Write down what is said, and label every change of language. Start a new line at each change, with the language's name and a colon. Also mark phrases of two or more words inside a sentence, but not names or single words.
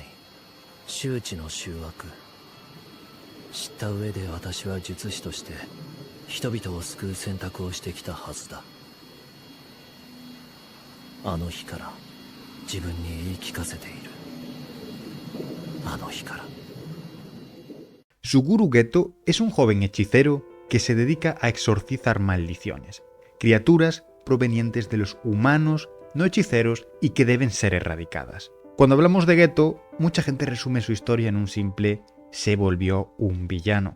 Japanese: 周知の醜悪。知った上で私は術師として人々を救う選択をしてきたはずだ。あの日から自分に言い聞かせている。あの日から。
Spanish: Suguru Geto es un joven hechicero que se dedica a exorcizar maldiciones, criaturas provenientes de los humanos no hechiceros y que deben ser erradicadas. Cuando hablamos de Geto, mucha gente resume su historia en un simple se volvió un villano.